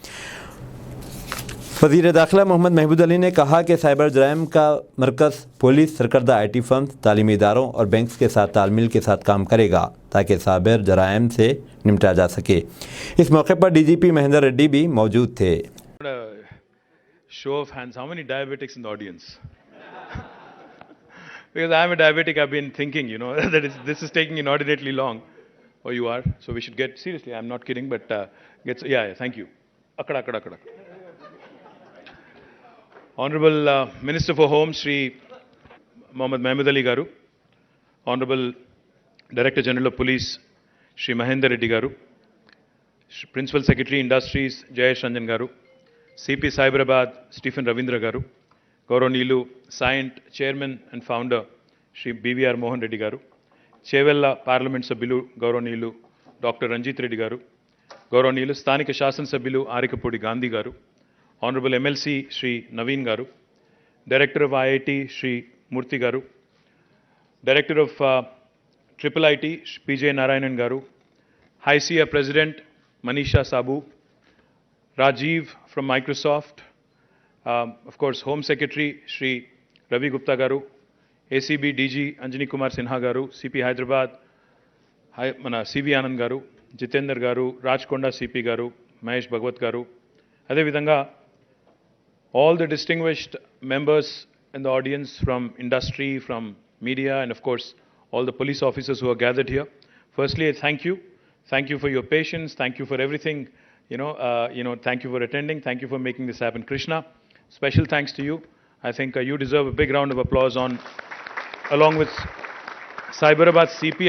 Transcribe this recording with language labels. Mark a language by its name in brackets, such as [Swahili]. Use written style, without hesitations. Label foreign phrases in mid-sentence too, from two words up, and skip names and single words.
[Urdu] وزیر داخلہ محمد محمود علی نے کہا کہ سائبر جرائم کا مرکز پولیس، سرکردہ آئی ٹی. فرمز، تعلیمی اداروں اور بینکس کے ساتھ تال میل کے ساتھ کام کرے گا تاکہ سائبر جرائم سے نمٹا جا سکے. اس موقع پر DGP مہیندر ریڈی بھی موجود تھے. [English] Show of hands, how many diabetics in the audience? Because I am a diabetic, I've been thinking, that this is taking inordinately long. Oh, you are? So we should get, seriously, I'm not kidding, but yeah, thank you. Akkada. Honorable Minister for Home, Shri Mohammad Mahmood Ali Garu, Honorable Director General of Police, Shri Mahendra Reddy Garu, Principal Secretary Industries, Jayesh Ranjan Garu, CP Cyberabad, Stephen Ravindra Garu, Gauranilu, Scient Chairman and Founder, Shri BVR Mohan Reddy Garu, Chevella Parliament [Telugu] సభ్యులు, గౌరవనీయులు, [English] Dr. Ranjit Reddy Garu, Gauranilu, [Telugu] స్థానిక శాసన సభ్యులు, [English] Arikapudi Gandhi Garu, Honorable MLC Shri Naveen Garu, Director of IIT, Shri Murthy Garu, Director of Triple IT, PJ Narayanan Garu, High SIA President Manisha Sabu, Rajiv from Microsoft, of course Home Secretary Shri Ravi Gupta Garu, ACB DG Anjani Kumar Sinha Garu, CP Hyderabad CV Anand Garu, Jitender Garu, Rajkonda CP Garu, Mahesh Bhagwat Garu, [Telugu] అదే విధంగా [English] all the distinguished members in the audience from industry, from media, and of course all the police officers who are gathered here. Firstly, I thank you. Thank you for your patience. Thank you for everything. Thank you for attending. Thank you for making this happen. Krishna, special thanks to you. I think you deserve a big round of applause along with Cyberabad CP.